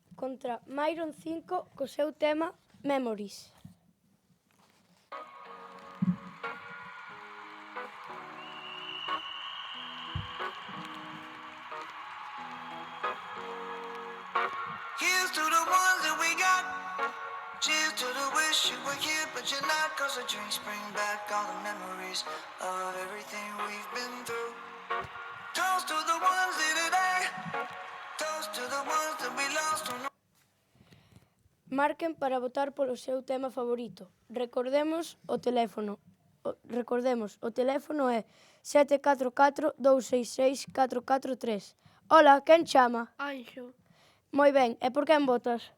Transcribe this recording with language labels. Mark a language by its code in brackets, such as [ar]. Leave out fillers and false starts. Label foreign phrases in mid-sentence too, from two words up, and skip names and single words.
[gl] contra Myron 5 co seu tema Memories. [en] Here's to the ones that we got. Cheers to the wish you were here, but you're not. Cause the drinks bring back all the memories of everything we've been through. Toast to the ones here today. Toast to the ones that we lost on. [gl] Marquen para votar polo seu tema favorito. Recordemos, o teléfono é 744-266-443. Ola, quen chama? Anxo. Moi ben, e por quen votas?